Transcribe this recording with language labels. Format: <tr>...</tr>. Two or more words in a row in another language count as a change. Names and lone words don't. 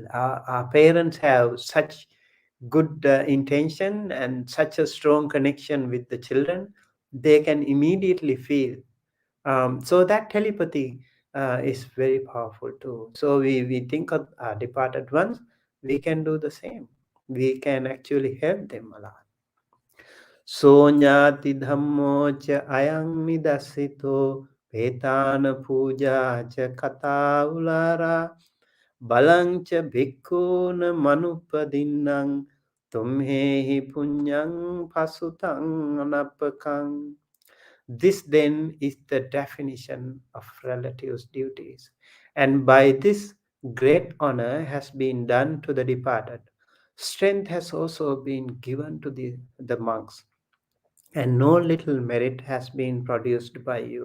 <en>Our parents have such good intention and such a strong connection with the children. They can immediately feel. So that telepathy is very powerful too. So we think of our departed ones, we can do the same. We can actually help them a lot.</en> <pi>Sonyati dhammo cha ayang nidasito petana puja cha kata ulara balang cha bhikkhuna manupadinnang tumhehi punyang pasutang anapakang.</pi> <en>This then is the definition of relatives' duties. And by this, great honor has been done to the departed. Strength has also been given to the monks. And no little merit has been produced by you.</en>